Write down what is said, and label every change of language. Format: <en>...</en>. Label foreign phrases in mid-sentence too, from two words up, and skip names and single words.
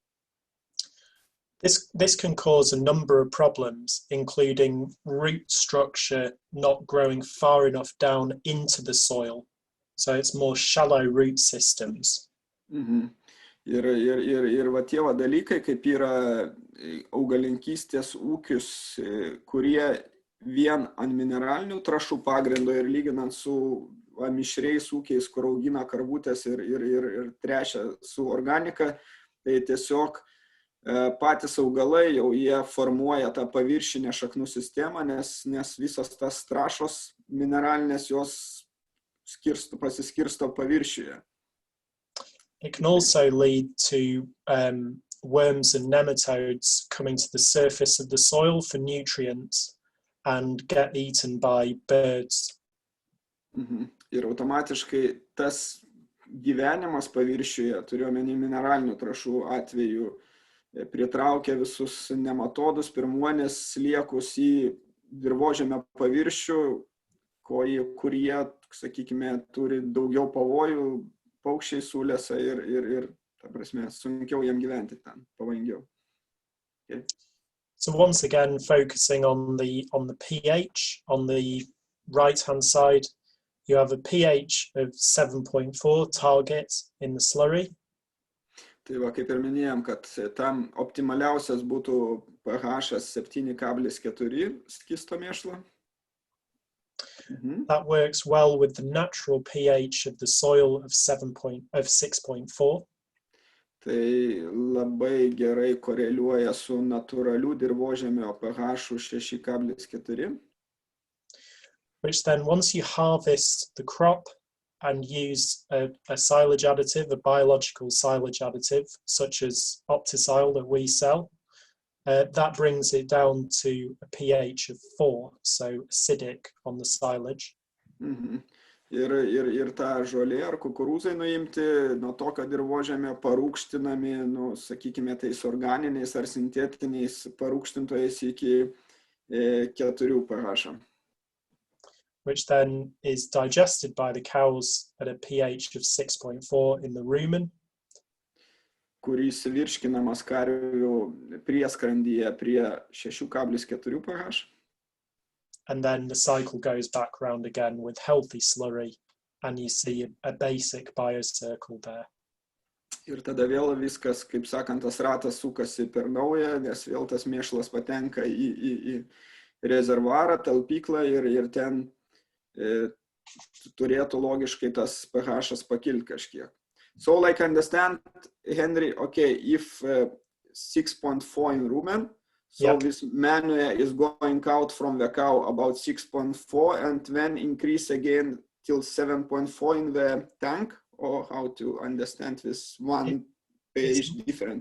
<en>This can cause a number of problems, including root structure not growing far enough down into the soil. So it's more shallow root systems.</en> <lt>Ir va tie dalykai, kaip yra augalinkystės ūkius, kurie vien ant mineralinių trąšų pagrindo ir lyginant su mišriais ūkiais, kur augina karvutės ir tręšia su organika, tai tiesiog patys augalai jau jie formuoja tą paviršinę šaknų sistemą, nes visos tas trąšos mineralinės jos pasiskirsto paviršiuje.</lt> <en>It can also lead to worms and nematodes coming to the surface of the soil for nutrients and get eaten by birds.</en> <lt>Ir automatiškai tas gyvenimas paviršiuje, turiuomenį mineralinių trąšų atveju, pritraukia visus nematodus, pirmuonės sliekus į dirvožemio paviršių, kurie, sakykime, turi daugiau pavojų, paukščiai sulesa ir ta prasme, sunkiau jam gyventi ten, pavojingiau.</lt> <en>Okay. So once again, focusing on the pH, on the right-hand side, you have a pH of 7.4 target in the slurry.</en> <lt>Tai va, kaip ir minėjom, kad tam optimaliausias būtų pH 7,4 skysto mėšlo.</lt> <en>That works well with the natural pH of the soil of 6.4.</en> <lt>Tai labai gerai koreliuoja su natūraliu dirvožemio pH 6,4.</lt> <en>Which then, once you harvest the crop and use a silage additive, a biological silage additive, such as Opticile that we sell, that brings it down to a pH of 4, so acidic on the silage.</en> <lt>Ir tą žolė ar kukurūzai nuimti nuo tokio dirvožemio parūgštinami, sakykime, tais organiniais ar sintetiniais parūgštintojais iki 4 pH.</lt> <en>which then is digested by the cows at a pH of 6.4 in the rumen.</en> <lt>Kuris virškinamas karvių prieskrandyje prie 6,4 pH.</lt> <en>And then the cycle goes back round again with healthy slurry, and you see a basic biocircle there.</en> <lt>Ir tada vėl viskas, kaip sakant, tas ratas sukasi per naują, nes vėl tas mėšlas patenka į rezervuarą, talpyklą ir ten turėtų logiškai tas pH pakilti kažkiek.</lt> <en>So like understand, Henry, okay, if 6.4 in rumen, so this manure is going out from the cow about 6.4 and then increase again till 7.4 in the tank, or how to understand this one pH different?</en>